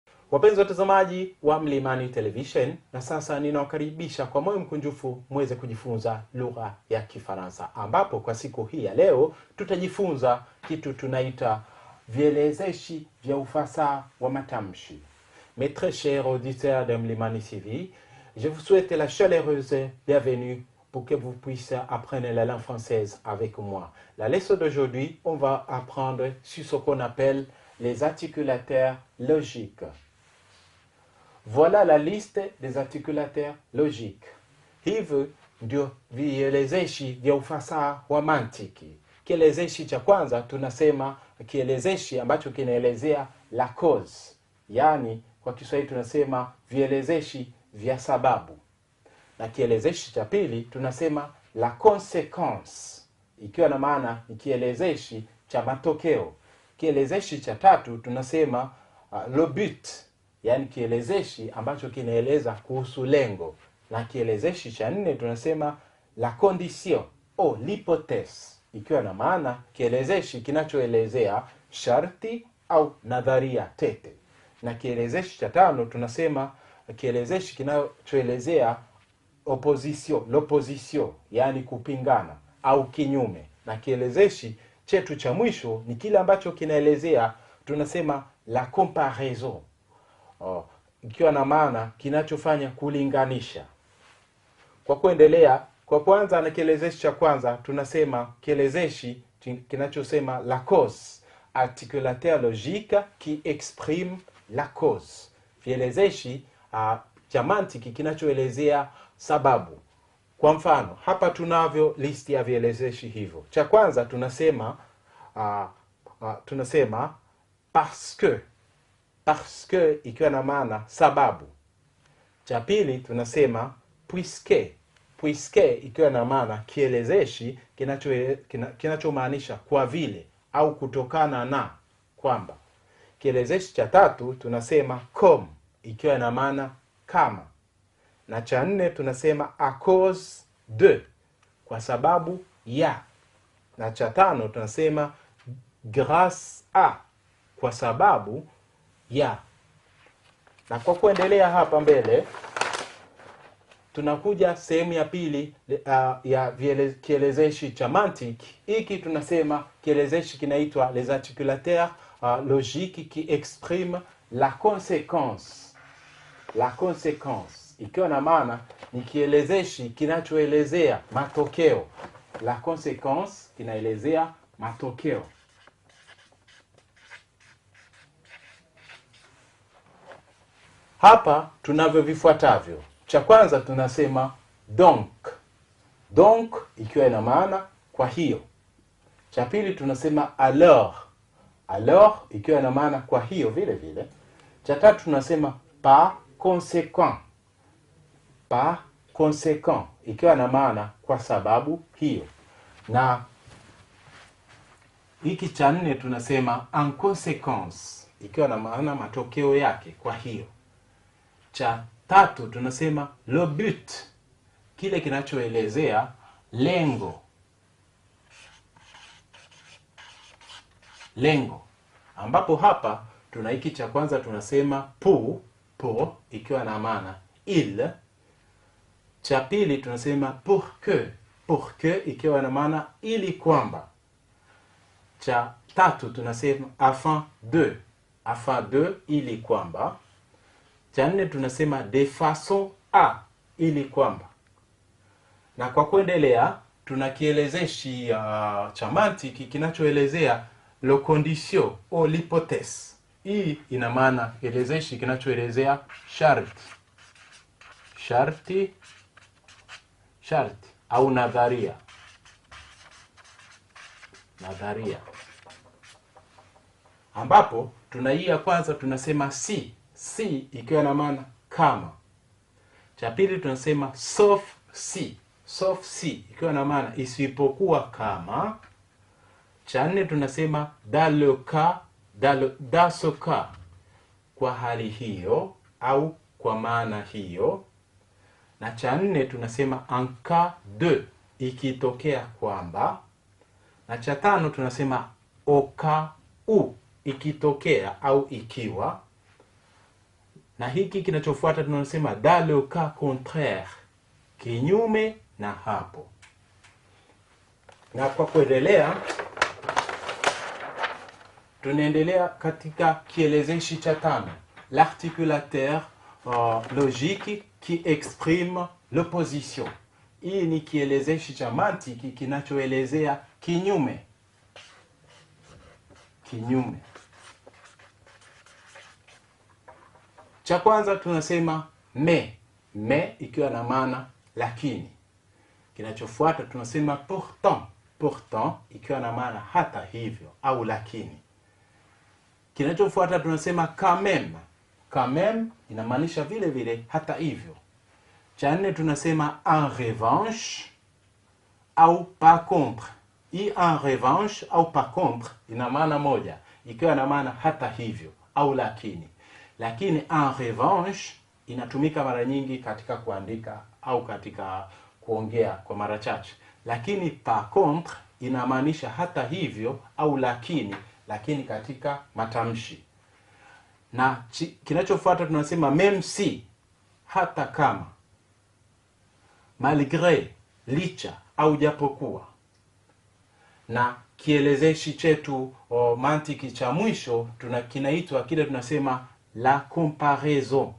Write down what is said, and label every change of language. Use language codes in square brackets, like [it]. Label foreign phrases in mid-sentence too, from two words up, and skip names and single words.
[sw] Wapenzi watazamaji wa Mlimani Television, na sasa ninawakaribisha kwa moyo mkunjufu muweze kujifunza lugha ya Kifaransa, ambapo kwa siku hii ya leo tutajifunza kitu tunaita vielezeshi vya ufasaha wa matamshi. [fr] Mes très chers auditeurs de Mlimani TV, je vous souhaite la chaleureuse bienvenue pour que vous puissiez apprendre la langue française avec moi. La leçon d'aujourd'hui, on va apprendre sur ce qu'on appelle les articulateurs logiques. Voilà la liste des articulateurs logiques. [sw] Hivi ndio vielezeshi vya ufasaha wa mantiki. Kielezeshi cha kwanza tunasema kielezeshi ambacho kinaelezea [fr] la cause. [sw] Yaani kwa Kiswahili tunasema vielezeshi vya sababu. Na kielezeshi cha pili tunasema [fr] la conséquence, [sw] ikiwa na maana ni kielezeshi cha matokeo. Kielezeshi cha tatu tunasema [fr] le but, [sw] yani kielezeshi ambacho kinaeleza kuhusu lengo. Na kielezeshi cha nne tunasema [fr] la condition [sw] au [fr] l'hypothèse, [sw] ikiwa na maana kielezeshi kinachoelezea sharti au nadharia tete. Na kielezeshi cha tano tunasema kielezeshi kinachoelezea [fr] opposition, l'opposition, [sw] yani kupingana au kinyume. Na kielezeshi chetu cha mwisho ni kile ambacho kinaelezea, tunasema [fr] la comparaison, [sw] ikiwa na maana kinachofanya kulinganisha. Kwa kuendelea, kwa kwanza na kielezeshi cha kwanza tunasema kielezeshi kinachosema [fr] la cause, articulateur logique qui exprime la cause. [sw] Kielezeshi cha mantiki kinachoelezea sababu. Kwa mfano, hapa tunavyo listi ya vielezeshi hivyo. Cha kwanza tunasema [fr] parce que [sw] ikiwa na maana sababu. Cha pili tunasema puisque ikiwa na maana kielezeshi kinachomaanisha kwa vile au kutokana na, kwamba. Kielezeshi cha tatu tunasema comme ikiwa na maana kama. Na cha nne tunasema [fr] à cause de, [sw] kwa sababu ya. Na cha tano tunasema [fr] grâce à, [sw] kwa sababu ya. Na kwa kuendelea hapa mbele tunakuja sehemu ya pili ya kielezeshi cha mantiki. Hiki tunasema kielezeshi kinaitwa [fr] les articulateurs logiques qui expriment la conséquence. La conséquence [sw] ikiwa na maana ni kielezeshi kinachoelezea matokeo. [fr] La conséquence [sw] kinaelezea matokeo. Hapa tunavyo vifuatavyo. Cha kwanza tunasema donc. Donc ikiwa ina maana kwa hiyo. Cha pili tunasema alors. Alors ikiwa ina maana kwa hiyo vile vile. Cha tatu tunasema [fr] par conséquent. Par conséquent [sw] ikiwa na maana kwa sababu hiyo. Na hiki cha nne tunasema [fr] en conséquence [sw] ikiwa na maana matokeo yake, kwa hiyo. Cha tatu tunasema [fr] le but, [sw] kile kinachoelezea lengo. Lengo, ambapo hapa tuna hiki cha kwanza tunasema pour ikiwa na maana il. Cha pili tunasema [fr] pour que [sw] ikiwa na maana ili kwamba. Cha tatu tunasema [fr] afin de [sw] ili kwamba. Cha nne tunasema [fr] de façon à, [sw] ili kwamba. Na kwa kuendelea tuna kielezeshi cha mantiki kinachoelezea [fr] le condition [sw] au [fr] l'hypothèse. [sw] Hii ina maana kielezeshi kinachoelezea sharti au nadharia. Ambapo tuna hii ya kwanza tunasema si ikiwa na maana kama. Cha pili tunasema [fr] sauf si [sw] ikiwa na maana isipokuwa kama. Cha nne tunasema [fr] dans ce cas, [sw] kwa hali hiyo au kwa maana hiyo. Na cha nne tunasema [fr] en cas de, [sw] ikitokea kwamba. Na cha tano tunasema [fr] au cas où, [sw] ikitokea au ikiwa. Na hiki kinachofuata tunasema [fr] dans le cas contraire, [sw] kinyume na hapo. Na kwa kuendelea, tunaendelea katika kielezeshi cha 5, [fr] l'articulateur logique qui exprime l'opposition. [sw] Hii ni kielezeshi cha mantiki kinachoelezea kinyume. Kinyume. Cha kwanza tunasema mais ikiwa na maana lakini. Kinachofuata tunasema pourtant ikiwa na maana hata hivyo au lakini. Kinachofuata tunasema [fr] quand même [sw] inamaanisha vile vile hata hivyo. Cha nne tunasema [fr] en revanche [sw] au [fr] par contre. [sw] Hii [fr] en revanche [sw] au [fr] par contre [sw] ina maana moja, ikiwa na maana hata hivyo au lakini. Lakini [fr] en revanche [sw] inatumika mara nyingi katika kuandika au katika kuongea kwa mara chache. Lakini [fr] par contre [sw] inamaanisha hata hivyo au lakini katika matamshi. Na kinachofuata tunasema [fr] même si, [sw] hata kama, malgré, licha au japokuwa. Na kielezeshi chetu mantiki cha mwisho kinaitwa kile tunasema [fr] la comparaison.